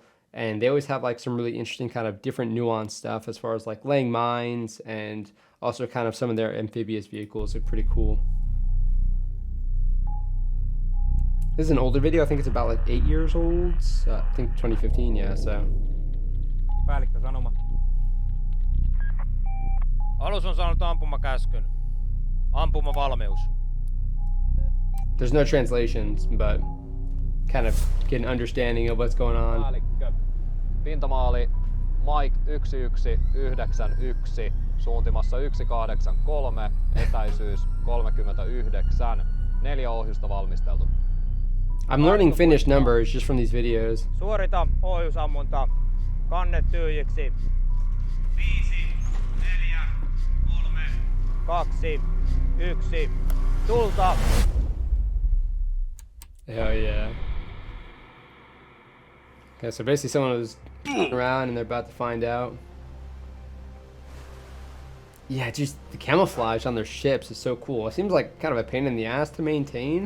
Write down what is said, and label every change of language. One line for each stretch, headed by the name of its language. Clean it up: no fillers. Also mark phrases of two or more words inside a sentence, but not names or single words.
English: And they always have like some really interesting kind of different nuanced stuff as far as like laying mines and also kind of some of their amphibious vehicles look pretty cool. This is an older video. I think it's about like 8 years old. I think 2015, yeah, so.
Finnish: Päällikkö sanoma. Alus on saanut ampumakäskyn. Ampumavalmius.
English: There's no translations, but kind of get an understanding of what's going on.
Finnish: Päällikkö. Pintamaali Mike 1191, suuntimassa 183, etäisyys 39, 4 ohjusta valmisteltu.
English: I'm learning Finnish numbers just from these videos.
Finnish: Suorita ohjusammunta. Kannet tyhjiksi. 5, 4, 3, 2, 1. Tulta!
English: Hell yeah. Okay, so basically someone was around and they're about to find out. Yeah, just the camouflage on their ships is so cool. It seems like kind of a pain in the ass to maintain.